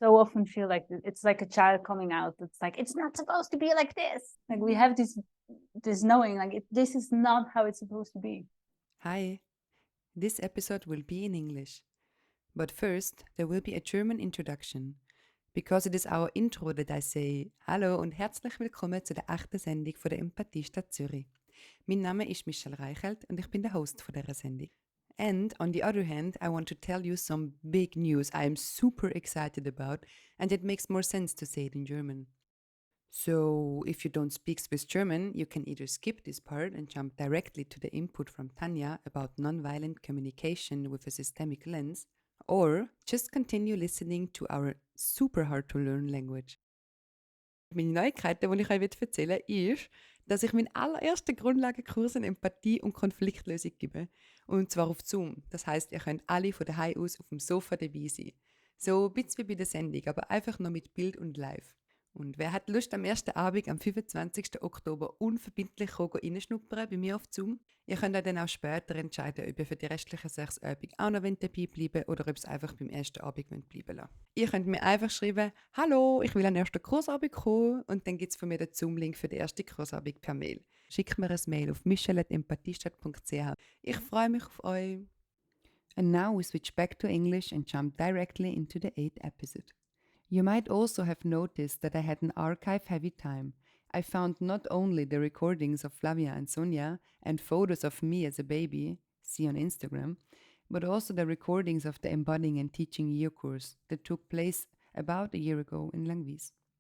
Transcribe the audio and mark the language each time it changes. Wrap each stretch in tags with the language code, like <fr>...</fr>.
<en>so often feel like it's like a child coming out. It's like, it's not supposed to be like this. Like we have this knowing, like this is not how it's supposed to be. Hi, this episode will be in English. But first, there will be a German introduction. Because it is our intro that I say</en> <de>Hallo und herzlich willkommen zu der ersten Sendung von der Empathiestadt Zürich. Mein Name ist Michelle Reichelt und ich bin der Host von dieser Sendung.</de> <en>And on the other hand, I want to tell you some big news I am super excited about, and it makes more sense to say it in German. So, if you don't speak Swiss German, you can either skip this part and jump directly to the input from Tanja about nonviolent communication with a systemic lens, or just continue listening to our super hard to learn language.</en> <de>Meine Neuigkeit, die ich euch erzählen will, ist, dass ich meinen allerersten Grundlagenkurs in Empathie und Konfliktlösung gebe. Und zwar auf Zoom. Das heisst, ihr könnt alle von daheim aus auf dem Sofa dabei sein. So ein bisschen wie bei der Sendung, aber einfach noch mit Bild und live. Und wer hat Lust, am ersten Abend, am 25. Oktober, unverbindlich reinschnuppern bei mir auf Zoom? Ihr könnt euch dann auch später entscheiden, ob ihr für die restlichen 6 Abende auch noch dabei bleiben oder ob es einfach beim ersten Abend bleiben lassen. Ihr könnt mir einfach schreiben, hallo, ich will an den ersten Kursabig kommen, und dann gibt es von mir den Zoom-Link für den ersten Kursabig per Mail. Schickt mir ein Mail auf michelle@empathiestadt.ch. Ich freue mich auf euch.</de> <en>And now we switch back to English and jump directly into the 8th episode. You might also have noticed that I had an archive-heavy time. I found not only the recordings of Flavia and Sonia and photos of me as a baby, see on Instagram, but also the recordings of the Embodying and Teaching Year course that took place about a year ago in Langwies.</en>